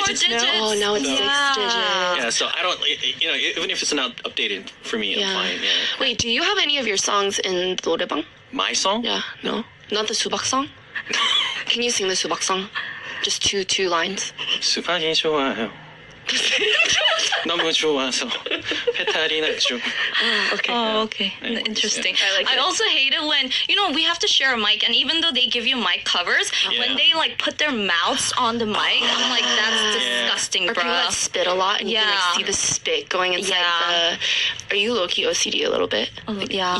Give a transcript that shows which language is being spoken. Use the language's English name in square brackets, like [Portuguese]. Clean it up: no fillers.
[English] digits. digits. Now. Oh, now it's So- 6 digits. Yeah, so I don't, even if it's not updated for me, I'm fine. Yeah. Wait, do you have any of your songs in 노래방? My song? Yeah, no, not the 수박 song. Can you sing the 수박 song? Just two lines. [Korean] 수박이 좋아요. 너무 좋아서 배탈이 났죠. [English] Okay. Oh, okay. Anyways, Interesting. yeah. I like it. also hate it when, we have to share a mic, and even though they give you mic covers, Yeah. when they like put their mouths on the mic, I'm like, that's Yeah. disgusting, Or people that bro. spit a lot and you can Yeah. like see the spit going inside Yeah. Are you low-key OCD a little bit? Yeah,